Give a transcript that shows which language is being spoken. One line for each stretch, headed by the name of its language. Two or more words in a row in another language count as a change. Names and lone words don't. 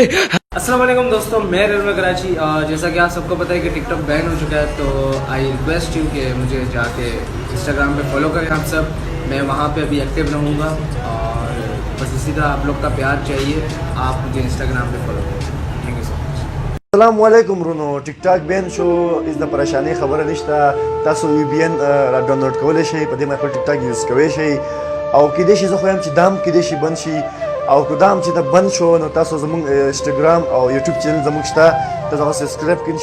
Urdu: السلام علیکم دوستو، میں رنور کراچی۔ جیسا کہ آپ سب کو پتہ ہے کہ ٹک ٹاک بین ہو چکا ہے، تو
English: I request you
Urdu: کہ مجھے جا کے انسٹاگرام پہ فالو کریں آپ سب. میں وہاں پہ ابھی ایکٹو رہوں گا اور بس اسی طرح آپ لوگ کا پیار چاہیے. آپ مجھے انسٹاگرام پہ فالو کریں.
English: Thank you so much.
Pashto: السلام علیکم رونو. ټیک ټاک بین شو از د پریشانی خبره نشته. تاسو وی بی ان را ډاونلوډ کولی شئ، په دې باندې خپل ټیک ټاک یوز کولی شئ، او کیدای شي زه خو یم چې دام کیدای شي بند شي، او که دام چې د بند شو نو تاسو زموږ انسټاګرام او یوټیوب چینل زموږ شته، تاسو هغه سبسکرایب کړئ.